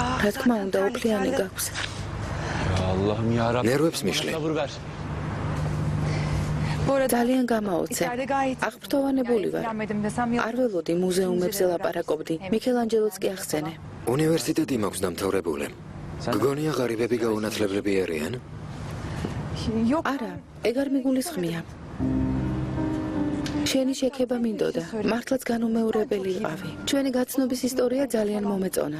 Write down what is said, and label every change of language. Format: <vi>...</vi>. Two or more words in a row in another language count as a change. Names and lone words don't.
<ka>რა თქმა უნდა, უფლიანი გაქვს.</ka> <tr>Allah'ım ya Rabbim.</tr> <ka>ნერვებს მიშლი.</ka> <tr>Sabır ver. Bu arada</tr> <ka>ძალიან გამაოცე.</ka> <tr>içeride gayet</tr> <ka>აღფრთოვანებული ვარ.</ka> <tr>ilgilenmedim desem</tr> <ka>არ ველოდი მუზეუმებზე ლაპარაკობდი. მიქელანჯელოც კი ახსენე. უნივერსიტეტი მაქვს დამთავრებული. გგონია ღარიბები გაუნათლებლები არიან?</ka> <tr>yok.</tr> <ka>არა, ეგ არ მიგულისხმია. შენი შექება მინდოდა. მართლაც განუმეორებელი იყავი. ჩვენი გაცნობის ისტორია ძალიან მომეწონა.</ka>